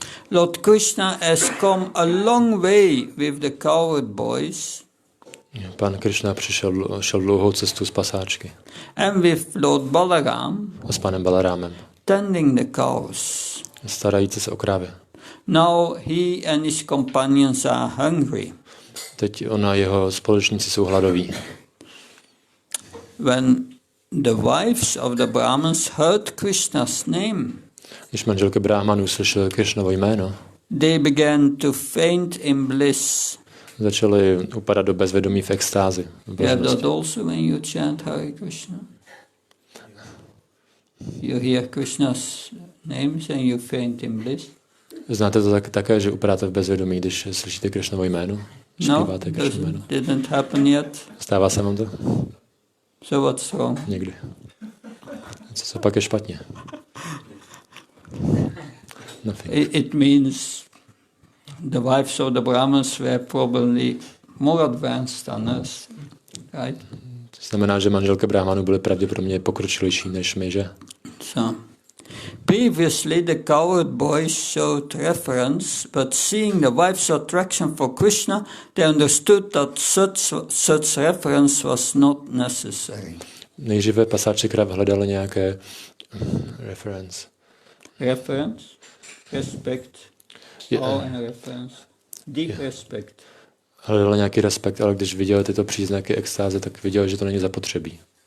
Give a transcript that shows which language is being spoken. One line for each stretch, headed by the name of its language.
English: Lord Krishna has come a long way with the cowherd boys.
Czech: Pán Krishna šel dlouhou cestu z pasáčky.
English: And with Lord Balaram.
Czech: A s panem Balarámem.
English: Tending the cows.
Czech: Starající se o krávy.
English: Now he and his companions are hungry.
Czech: Teď on a jeho společníci jsou hladoví.
English: When the wives of the Brahmins heard Krishna's name,
Czech: když manželky Brahmanů slyšely Krishnovo jméno,
English: they began to faint in bliss.
Czech: Začali upadat do bezvědomí v extázi.
English: You have that also when you chant Hare Krishna. You hear Krishna's names and you faint in bliss.
Czech: Znáte to také, že upadáte v bezvědomí, když slyšíte Krishnovo jméno? Zpíváte Krishna jméno.
English: Didn't happen yet.
Czech: Stává se vám to?
English: So what's wrong?
Czech: Někdy. Co pak je špatně?
English: Nothing. It means the wives of the Brahmins were probably more advanced than us, right?
Czech: To znamená, že manželky Brahmanů byly pravděpodobně pokročilejší než my, že?
English: So, previously the cowherd boys showed reference, but seeing the wife's attraction for Krishna, they understood that such reference was not necessary.
Czech: Nejdříve pasáči krav hledali nějaké reference.
English: Reference, respect, all in reference, deep respect.
Czech: Hledali nějaký respekt, ale když viděli tyto příznaky extáze, tak viděli, že to není zapotřebí.